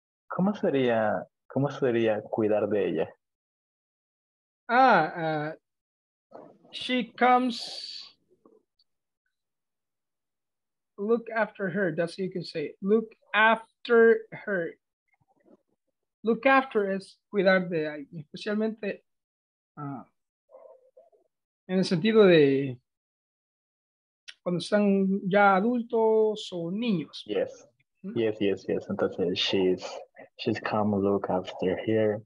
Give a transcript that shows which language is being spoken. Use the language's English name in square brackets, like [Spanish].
[Spanish] ¿Cómo sería cuidar de ella? [English] Ah, she comes look after her. That's how you can say it. Look after her. [Spanish] Look after es cuidar de alguien, especialmente ah, en el sentido de cuando están ya adultos o niños. [English] Yes. ¿Mm? Yes. Entonces she's come look after here